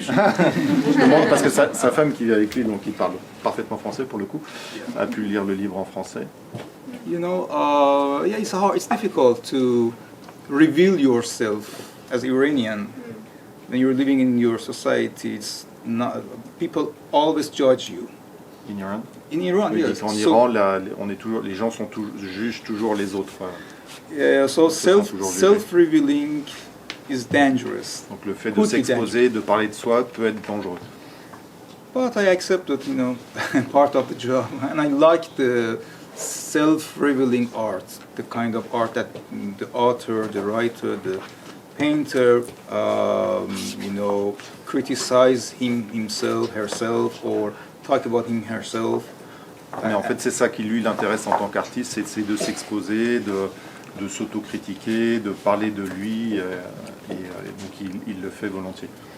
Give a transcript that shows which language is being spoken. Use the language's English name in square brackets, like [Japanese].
[French] Je demande parce que sa femme qui vit avec lui, donc il parle parfaitement français pour le coup, a pu lire le livre en français. [English] You know, yeah, it's hard. It's difficult to reveal yourself as Iranian when you're living in your society. It's not, people always judge you. In Iran. In Iran, [French] Oui, [English] yes. [French] en Iran, les gens jugent toujours les autres. [English] Yeah, so [French] sont toujours jugés. [English] self-revealing is dangerous. [French] Donc le fait de [English] Could be [French] s'exposer, de parler de soi, peut être dangereux. [English] But I accept that, you know, part of the job, and I like the self-revealing art, the kind of art that the author, the writer, the painter, you know, criticize himself, herself, or talk about him, herself. [French] Mais en fait, c'est ça qui lui l'intéresse en tant qu'artiste, c'est de s'exposer, de s'autocritiquer, de parler de lui, et donc il le fait volontiers.